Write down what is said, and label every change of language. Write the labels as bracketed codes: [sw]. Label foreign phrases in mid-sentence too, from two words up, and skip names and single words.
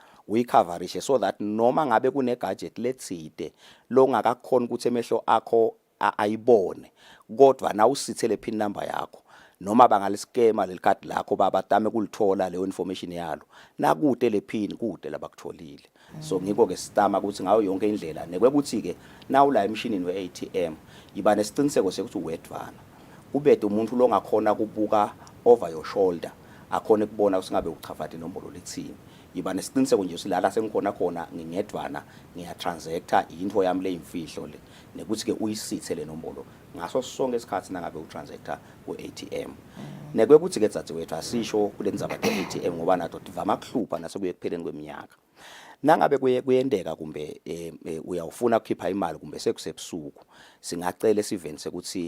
[ss] uyicoverishe so that noma ngabe kune gadget letside longakakhona ukuthi emehlo akho ayibone kodwa na usithe le pin number yakho noma bangaliskema lelikadi lakho babatame kulithola leyo information yalo nakude le pin kude labakutholile so ngiko ke sitama ukuthi ngayo yonke indlela nekwekuthi ke nawu la emshinini we-ATM yiba nesiciniseko sekuthi uwedvana ubede umuntu longakhona kubuka [en] over your shoulder [ss] akhona kubona usingabe uchafathe inombolo lethini yiba nesiciniseko nje usilala sengikhona khona ngingedwana ngiyatransacta into yami le imfihlo le nekuthi ke uyisithe le nombolo ngaso sonke isikhathi nangabe utransacta ku-ATM nekwekuthi ke dzadzewethu asisho kule ndzaba ye-ATM ngoba nato divama kuhlupha nasekuye kupheleni kweminyaka nangabe kuyendeka kumbe uyawufuna ukukhipha imali kumbe sekusebusuku singacela esiveni sekuthi